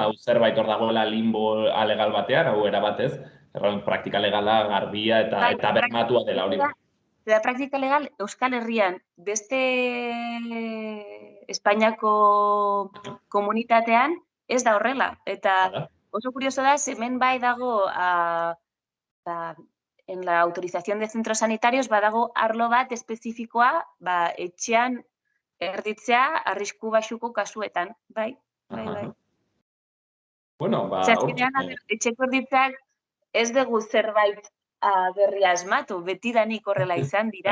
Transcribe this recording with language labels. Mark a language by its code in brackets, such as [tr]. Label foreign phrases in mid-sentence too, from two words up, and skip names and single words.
[eu] Hau zerbait hor dagoela limbo alegal batean, hau erabatez, erran praktika legala, garbia eta bermatua dela hori. Zera praktika legal, Euskal Herrian, beste Espainiako komunitatean ez da horrela. Eta oso kurioso da, hemen bai dago, [es] en la autorización de centros sanitarios, [eu] badago arlo bat espezifikoa, etxean erditzea arrisku baxuko kasuetan. Bai. Bueno, etxeko erditzeak ez dugu zerbait berria asmatu, betidanik horrela izan dira.